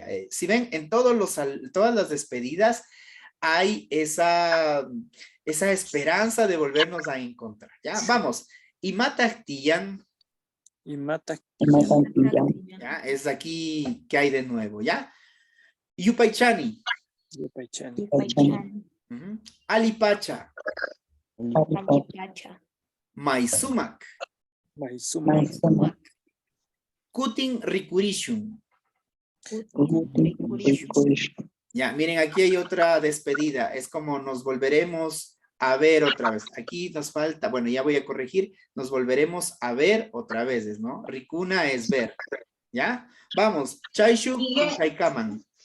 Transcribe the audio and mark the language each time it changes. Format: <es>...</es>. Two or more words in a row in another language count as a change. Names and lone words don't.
<es>Si ven, en todas las despedidas hay esa esperanza de volvernos a encontrar. Ya, vamos.</es> <qu>Imata Tiyan.</qu> <es>Ya, es aquí que hay de nuevo, ¿ya?</es> <qu>Yupaychani. Alipacha. Maisumak. Kutin Rikurishun.</qu> <es>Ya, miren, aquí hay otra despedida. Es como nos volveremos a ver otra vez. Aquí nos falta, bueno, ya voy a corregir. Nos volveremos a ver otra vez, ¿no? Rikuna es ver. ¿Ya? Vamos.</es> <qu>Chaishu Chaikaman.</qu>